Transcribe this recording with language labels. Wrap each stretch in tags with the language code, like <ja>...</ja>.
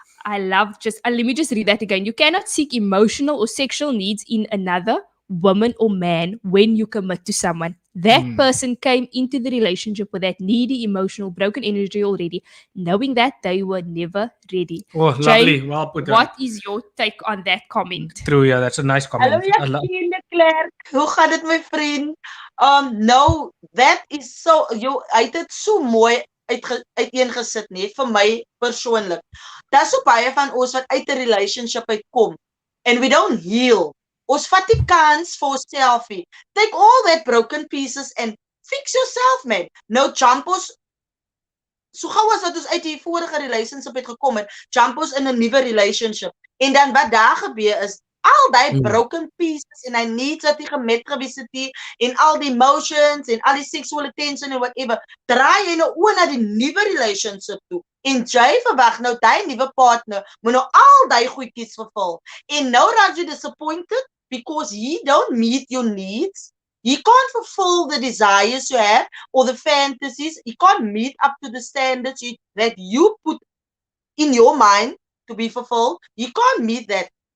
<en>I love let me just read that again. You cannot seek emotional or sexual needs in another woman or man when you commit to someone. That person came into the relationship with that needy, emotional, broken energy already, knowing that they were never ready. oh, Jay, lovely, well put. what is your take on that comment? True, yeah, that's a nice</en> <af>Hallo</af> <en>comment.</en> <af>Jacqueline de Klerk. Hoe gaat dit my vriend? No, that is so hy het dit so mooi uiteengesit nie vir my persoonlik. Daar's so baie van ons wat uit 'n relationship uitkom</af> <en>and we don't heal.</en> <af>Ons vat die kans vir onsself.</af> <en>Take all that broken pieces and fix yourself, man.</en> <af>No jump ons so gou as wat ons uit die vorige relationship het gekom het, jump ons in 'n nuwe relationship. En dan wat daar gebeur is al die broken pieces en hy needs wat hy gemet gewees het hier, en al die emotions en al die sexual tension en whatever, draai jy nou oor na die nuwe relationship toe. En jy verwag nou die nuwe partner moet nou al die goedjies vervul. En nou raak jy</af> <en>disappointed because he don't meet your needs. He can't fulfill the desires you have or the fantasies. He can't meet up to the standards that you put in your mind to be fulfilled. He can't meet that.</en>